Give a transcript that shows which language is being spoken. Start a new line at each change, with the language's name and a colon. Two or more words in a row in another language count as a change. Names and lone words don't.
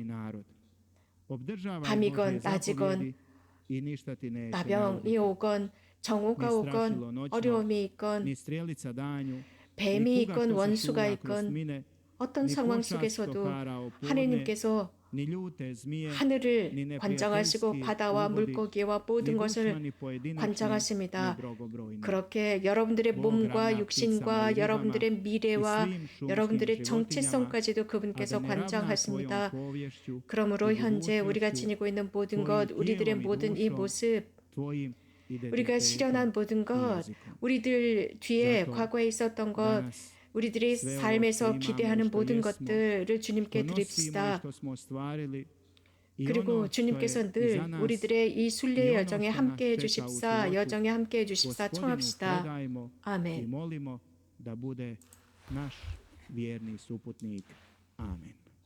Korean: 밤이건 낮이건 나병이 오건 정오가 오건 어려움이 있건 뱀이 있건 원수가 있건 어떤 상황 속에서도 하나님께서
Croatian: ni ljute zmije, ni
Korean: 하늘을
Croatian: neprijateljski
Korean: 관장하시고 바다와
Croatian: ugodi,
Korean: 물고기와 모든
Croatian: ni
Korean: 것을
Croatian: dušmani pojedinačni,
Korean: 관장하십니다.
Croatian: ni mnogobrojni.
Korean: 그렇게 여러분들의 몸과 육신과 여러분들의 미래와 여러분들의 정체성까지도 그분께서 관장하십니다. 그러므로 현재 우리가 지니고 있는 모든 것, 우리들의 모든 이 모습, 우리가 실현한 모든 것, 우리들 뒤에 과거에 있었던 것, 우리들이 삶에서 기대하는 모든 것들을 주님께 드립시다. 그리고 주님께서 늘 우리들의 이 순례의 여정에 함께해 주십사, 여정에 함께해 주십사 청합시다. 아멘.
Croatian: da bude naš vjerni suputnik. Amen.